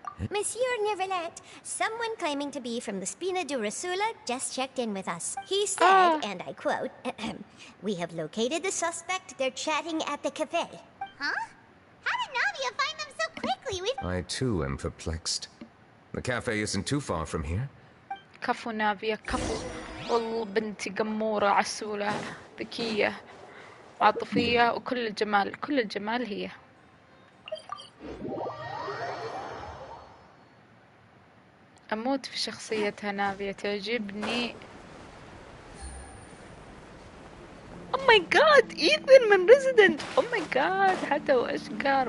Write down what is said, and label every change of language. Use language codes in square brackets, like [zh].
[en] Monsieur Neuvillette, someone claiming to be from the Spina Durasula just checked in with us. He said, and I quote, "We have located the suspect. They're chatting at the cafe." Huh? How did Navia find them so quickly? I too am perplexed. The cafe isn't too far from here. [ar] كفو نافيا كفو. والله بنتي قمورة عسولة ذكية عاطفية وكل الجمال كل الجمال هي. أموت في شخصيتها نافية، تعجبني. [en] Oh my god، [ar] إيثن من ريزيدنت. [en] Oh my god، [ar] حتى وأشقر.